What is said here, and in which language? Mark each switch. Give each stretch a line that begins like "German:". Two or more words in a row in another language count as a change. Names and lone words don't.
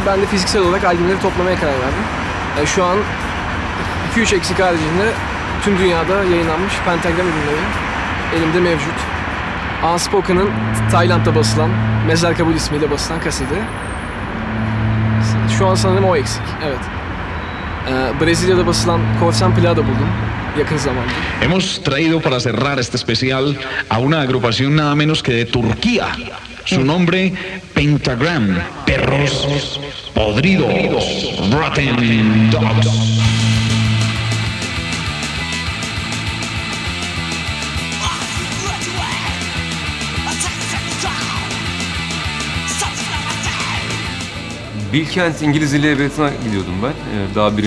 Turkish: Ben de fiziksel olarak albümleri toplamaya karar verdim. Yani şu an 2-3 eksik haricinde tüm dünyada yayınlanmış Pentagram ürünleri elimde mevcut. Unspoken'ın Tayland'da basılan, Mezar Kabul ismiyle basılan kaseti. Şu an sanırım o eksik, evet. Brezilya'da basılan korsan plağı da buldum yakın zamanda.
Spanish: Hemos traído para cerrar este especial a una agrupación nada menos que de Turquía. Su nombre, Pentagram, Perros Podridos, Rotten Dogs.
Turkish: Bilkent İngiliz Dili Edebiyatı'na gidiyordum ben daha 1.